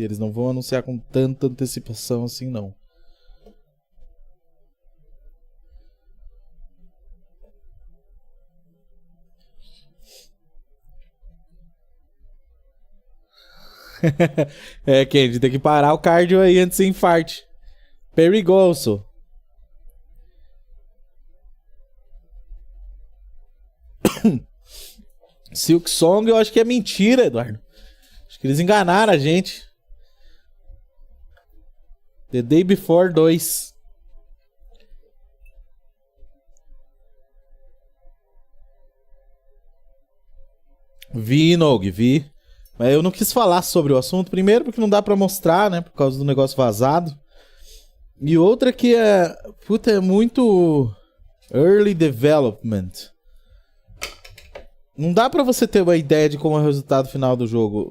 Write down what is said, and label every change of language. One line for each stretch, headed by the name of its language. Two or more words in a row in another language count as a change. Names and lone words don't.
Portuguese: Eles não vão anunciar com tanta antecipação assim, não. É, Candy, tem que parar o cardio aí antes de infarte. Perigoso. Silk Song eu acho que é mentira, Eduardo. Acho que eles enganaram a gente. The Day Before 2. Vi, Nog, vi. Mas eu não quis falar sobre o assunto. Primeiro porque não dá pra mostrar, né? Por causa do negócio vazado. E outra que é... Puta, é muito...
English: Early Development.
Portuguese: Não dá pra você ter uma ideia de como é o resultado final do jogo.